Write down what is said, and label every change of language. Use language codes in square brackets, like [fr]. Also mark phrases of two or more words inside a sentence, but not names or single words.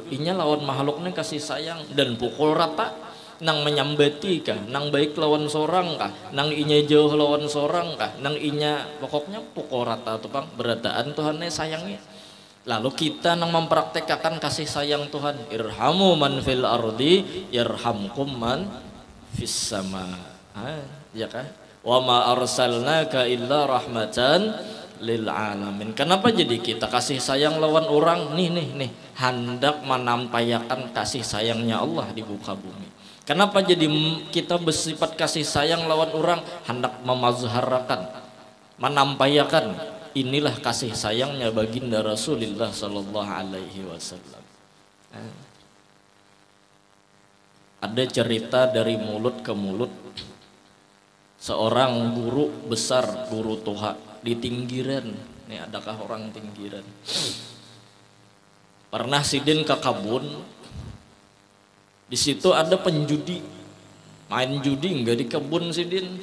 [bjn] Inya lawan makhluknya kasih sayang dan pukul rata nang menyambati kah, nang baik lawan sorang kah, nang inya jauh lawan sorang kah, nang inya pokoknya pukul rata tuh bang berataan Tuhan nih sayangnya. Lalu kita nang mempraktekkan kasih sayang Tuhan, [ar] ارحموا من في الأرض يرحمكم من في السماء. [bjn] Ya kan? [ar] وما أرسلناك إلا رحمة للعالمين. [bjn] Kenapa jadi kita kasih sayang lawan orang nih hendak menampakkan kasih sayangnya Allah di muka bumi. Kenapa jadi kita bersifat kasih sayang lawan orang, hendak memazharakan, menampakkan inilah kasih sayangnya baginda Rasulullah [ar] صلى الله عليه وسلم. [bjn] Ada cerita dari mulut ke mulut, seorang guru besar, guru toha di Tinggiran. Nih adakah orang Tinggiran? Pernah sidin ke kabun, di situ ada penjudi, main judi enggak di kebun sidin.